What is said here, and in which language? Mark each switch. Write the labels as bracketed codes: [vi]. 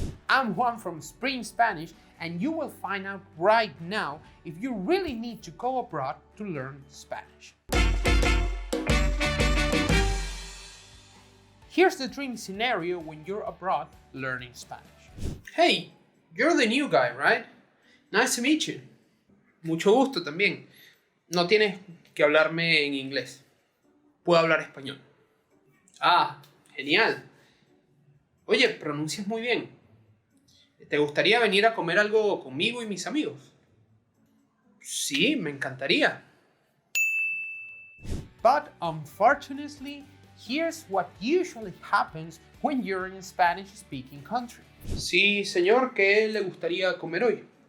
[en] I'm Juan from Spring Spanish, and you will find out right now if you really need to go abroad to learn Spanish. Here's the dream scenario when you're abroad learning Spanish. Hey, you're the new guy, right? Nice to meet you. [es] Mucho gusto también. No tienes que hablarme en inglés. Puedo hablar español. Ah, genial. Oye, pronuncias muy bien. ¿Te gustaría venir a comer algo conmigo y mis amigos? Sí, me encantaría. [en] But unfortunately, here's what usually happens when you're in a Spanish-speaking country. [es] Sí, señor, ¿qué le gustaría comer hoy?